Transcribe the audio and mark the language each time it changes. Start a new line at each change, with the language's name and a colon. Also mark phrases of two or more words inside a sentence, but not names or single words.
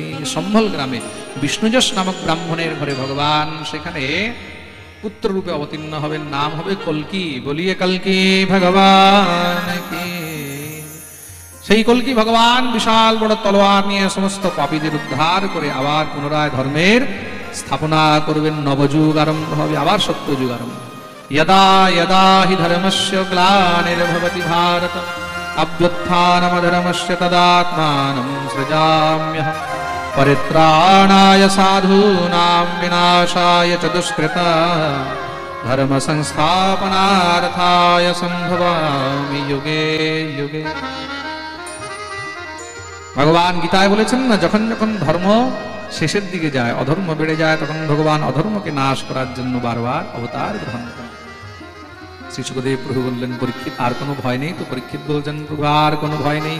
Bangla: সম্ভল গ্রামে বিষ্ণুযশ নামক ব্রাহ্মণের ঘরে ভগবান সেখানে পুত্র রূপে অবতীর্ণ হবেন, নাম হবে কল্কি।
Hindi: बोलिए कल्कि भगवान की।
Bangla: সেই কল্কি ভগবান বিশাল বড় তলোয়ার নিয়ে সমস্ত পাপীদের উদ্ধার করে আবার পুনরায় ধর্মের স্থাপনা করবেন। নবযুগ আরম্ভ হবে, আবার সত্যযুগ আরম্ভ।
Sanskrit: यदा यदा हि धर्मस्य ग्लानिर्भवति भारत अभ्युत्थानमधर्मस्य तदात्मानं सृजाम्यहम् परित्राणाय साधूनां विनाशाय च दुष्कृता धर्म संस्थापनार्थाय संभवामि युगे युगे।
Bangla: ভগবান গীতায় বলেছেন না, যখন যখন ধর্ম শেষের দিকে যায়, অধর্ম বেড়ে যায়, তখন ভগবান অধর্মকে নাশ করার জন্য বারবার অবতার গ্রহণ করেন। শ্রী শুকদেব প্রভু বললেন, পরীক্ষিত আর কোনো ভয় নেই তো? পরীক্ষিত বলছেন, প্রভু আর কোনো ভয় নেই।